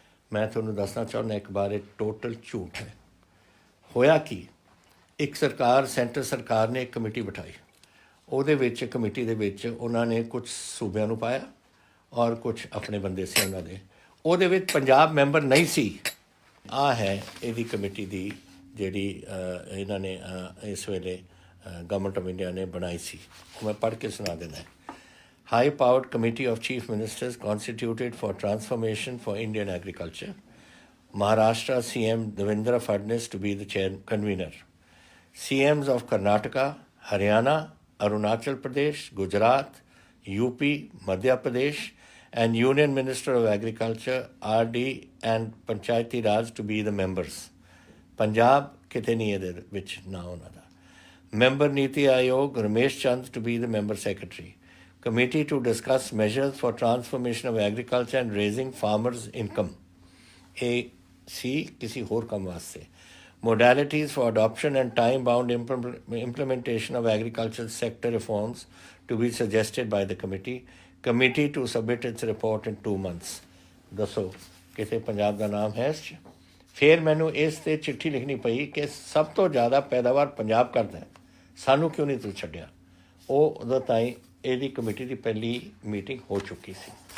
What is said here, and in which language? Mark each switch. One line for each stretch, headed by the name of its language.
Punjabi: ਮੈਂ ਤੁਹਾਨੂੰ ਦੱਸਣਾ ਚਾਹੁੰਦਾ ਇੱਕ ਵਾਰ ਇਹ ਟੋਟਲ ਝੂਠ ਹੈ। ਹੋਇਆ ਕੀ, ਇੱਕ ਸਰਕਾਰ, ਸੈਂਟਰ ਸਰਕਾਰ ਨੇ ਇੱਕ ਕਮੇਟੀ ਬਿਠਾਈ, ਉਹਦੇ ਵਿੱਚ ਕਮੇਟੀ ਦੇ ਵਿੱਚ ਉਹਨਾਂ ਨੇ ਕੁਝ ਸੂਬਿਆਂ ਨੂੰ ਪਾਇਆ ਔਰ ਕੁਝ ਆਪਣੇ ਬੰਦੇ ਸੀ ਉਹਨਾਂ ਦੇ, ਉਹਦੇ ਵਿੱਚ ਪੰਜਾਬ ਮੈਂਬਰ ਨਹੀਂ ਸੀ। ਆਹ ਹੈ ਇਹਦੀ ਕਮੇਟੀ ਦੀ ਜਿਹੜੀ ਇਹਨਾਂ ਨੇ ਇਸ ਵੇਲੇ ਗਵਰਨਮੈਂਟ ਆਫ ਇੰਡੀਆ ਨੇ ਬਣਾਈ ਸੀ। ਉਹ ਮੈਂ ਪੜ੍ਹ ਕੇ ਸੁਣਾ ਦਿੰਦਾ।
English: high-powered committee of chief ministers constituted for transformation for Indian agriculture. Maharashtra CM Devendra Fadnis to be the convener. CMs of Karnataka, Haryana, Arunachal Pradesh, Gujarat, UP, Madhya Pradesh, and Union Minister of Agriculture, RD, and Panchayati Raj to be the members.
Punjabi: Punjab, ਕਿਤੇ ਨਹੀਂ ਇਹਦੇ ਵਿੱਚ ਨਾ ਉਹਨਾਂ ਦਾ.
English: Member Niti Aayog, Ramesh Chand to be the member secretary. Committee to discuss measures for transformation of agriculture and raising farmers' income.
Punjabi: AC, किसी और काम वास्ते.
English: Modalities for adoption and time-bound implementation of agricultural sector reforms to be suggested by the committee. Committee to submit its report in 2 months.
Punjabi: ਦੱਸੋ ਕਿਤੇ ਪੰਜਾਬ ਦਾ ਨਾਮ ਹੈ ਇਸ 'ਚ? ਫਿਰ ਮੈਨੂੰ ਇਸ 'ਤੇ ਚਿੱਠੀ ਲਿਖਣੀ ਪਈ ਕਿ ਸਭ ਤੋਂ ਜ਼ਿਆਦਾ ਪੈਦਾਵਾਰ ਪੰਜਾਬ ਕਰਦਾ ਹੈ, ਸਾਨੂੰ ਕਿਉਂ ਨਹੀਂ ਤੂੰ ਛੱਡਿਆ? ਉਹ ਉਦੋਂ ਤਾਈਂ ਇਹਦੀ ਕਮੇਟੀ ਦੀ ਪਹਿਲੀ ਮੀਟਿੰਗ ਹੋ ਚੁੱਕੀ ਸੀ।